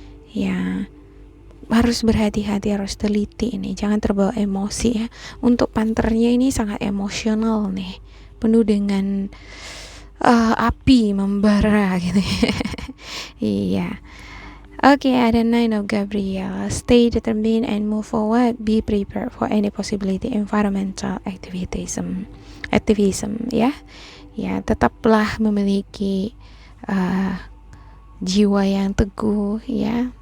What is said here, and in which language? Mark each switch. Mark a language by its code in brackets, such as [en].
[id] Ya, harus berhati-hati, harus teliti ini. Jangan terbawa emosi ya. Untuk panternya ini sangat emosional nih. Penuh dengan api membara gitu ya. Iya. Okay, ada Nine of Gabriel. [en] Stay determined and move forward. Be prepared for any possibility. Environmental activism ya. [id] Ya, tetaplah memiliki jiwa yang teguh ya.